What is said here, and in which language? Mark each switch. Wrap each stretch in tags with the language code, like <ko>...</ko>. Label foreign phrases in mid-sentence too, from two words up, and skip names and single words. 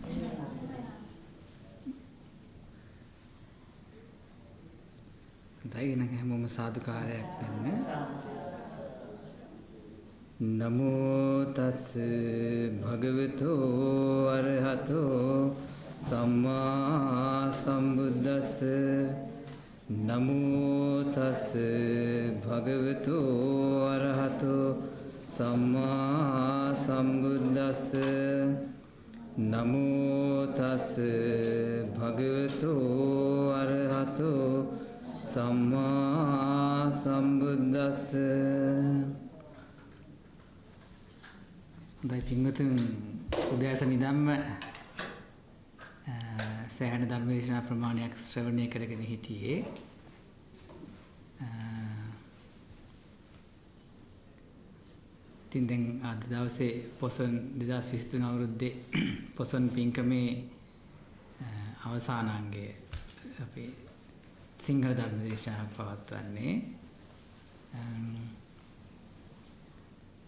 <si>දැන් හැමෝම සාදුකාරයක් දෙන්න.</si> <pi>නමෝ තස් භගවතෝ අරහතෝ සම්මා සම්බුද්දස්ස. නමෝ තස් භගවතෝ අරහතෝ සම්මා සම්බුද්දස්ස. නමෝ තස් භගවතෝ අරහතෝ සම්මා සම්බුද්දස්ස.</pi> <si>දැන් පින්වතුන් උදෑසන ඉඳන්ම සෑහෙන ධර්ම දේශනා ප්‍රමාණයක් ශ්‍රවණය කරගෙන හිටියේ. ඉතින් දැන් අද දවසේ පොසොන් 2023 අවුරුද්දේ පොසොන් පින්කමේ අවසානාංගය අපි සිංහල ධර්ම දේශනාවක් පවත්වන්නේ.</si>